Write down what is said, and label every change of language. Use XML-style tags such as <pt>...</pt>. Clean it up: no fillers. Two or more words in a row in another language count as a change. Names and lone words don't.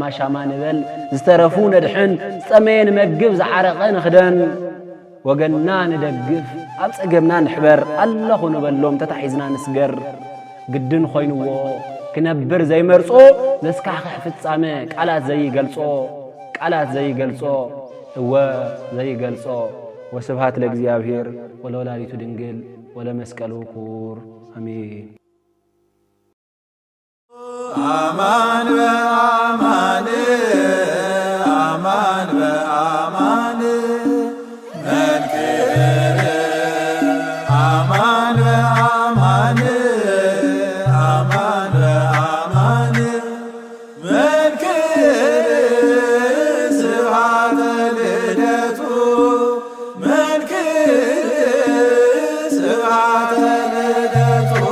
<ti>ሻማ ንበል ዝተረፉ ነድሕን ዝጠመየ ንመግብ ዝዓረቐ ንኽደን ወገንና ንደግፍ ኣብ ጸገምና ንሕበር ኣለኹ ንበሎም ተታሒዝና ንስገር ግድን ኾይንዎ ክነብር ዘይመርጾ ዘስካሕኽሕ ፍጻመ ቃላት ዘይገልጾ እወ ዘይገልጾ</ti> <gez>ወስብሃት ለእግዚአብሔር ወለወላዲቱ ድንግል ወለመስቀሉ ክቡር አሜን። አማን በአማን አማን በአማን መንክር አማን በአማን አማን በአማን መንክር ስብሐተ ልደቱ መንክር ስብሐተ ልደቱ</gez>